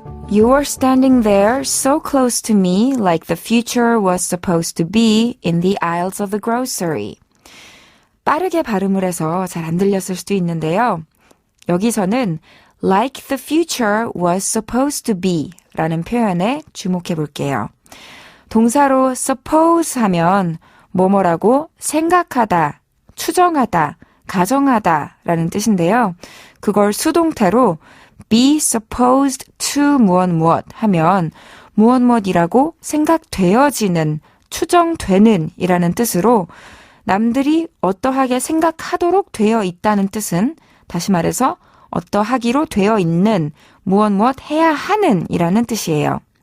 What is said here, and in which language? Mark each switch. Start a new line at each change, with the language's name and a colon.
English: You were standing there so close to me like the future was supposed to be in the aisles of the grocery.
Korean: 빠르게 발음을 해서 잘 안 들렸을 수도 있는데요. 여기서는
English: like the future was supposed to be
Korean: 라는 표현에 주목해 볼게요. 동사로 suppose 하면 뭐뭐라고 생각하다, 추정하다, 가정하다 라는 뜻인데요. 그걸 수동태로
English: be supposed to
Korean: 무엇 하면 무엇이라고 생각되어지는, 추정되는 이라는 뜻으로 남들이 어떠하게 생각하도록 되어 있다는 뜻은 다시 말해서 어떠하기로 되어 있는 무엇 해야 하는 이라는 뜻이에요.